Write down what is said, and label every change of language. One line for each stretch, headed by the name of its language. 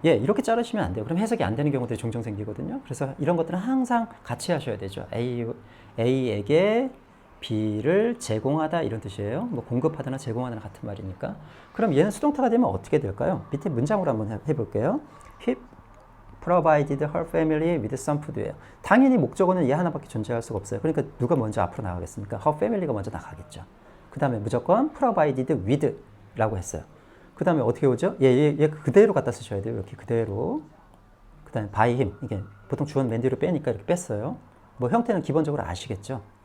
Korean: 예, 이렇게 자르시면 안 돼요. 그럼 해석이 안 되는 경우들이 종종 생기거든요. 그래서 이런 것들은 항상 같이 하셔야 되죠. A에게 B를 제공하다 이런 뜻이에요. 뭐 공급하다나 제공하다나 같은 말이니까. 그럼 얘는 수동태가 되면 어떻게 될까요? 밑에 문장으로 한번 해볼게요.
English: He provided her family with some food예요.
Korean: 당연히 목적어는 얘 하나밖에 존재할 수가 없어요. 그러니까 누가 먼저 앞으로 나가겠습니까?
English: her family
Korean: 가 먼저 나가겠죠. 그 다음에 무조건
English: provided with
Korean: 라고 했어요. 그 다음에 어떻게 오죠? 얘 그대로 갖다 쓰셔야 돼요. 이렇게 그대로. 그 다음에
English: by him.
Korean: 이게 보통 주어는 맨 뒤로 빼니까 이렇게 뺐어요. 뭐 형태는 기본적으로 아시겠죠?